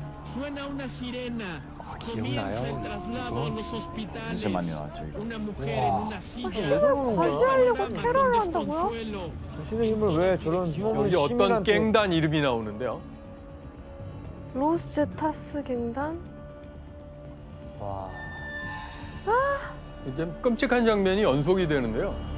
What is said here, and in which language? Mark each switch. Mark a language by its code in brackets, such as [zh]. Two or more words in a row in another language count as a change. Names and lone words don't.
[es] Suena una sirena. Comienza el traslado a los hospitales. [ko] 진짜 많이 나왔죠 이거. [es] Una mujer en una silla. [ko] 힘을 과시하려고 테러를 한다고요? [es] Consuelo. [ko] 자신의 힘을 왜 저런 힘없는 여기 어떤 시민한테 갱단 이름이 나오는데요. 로스제타스 갱단? 이제 끔찍한 장면이 연속이 되는데요.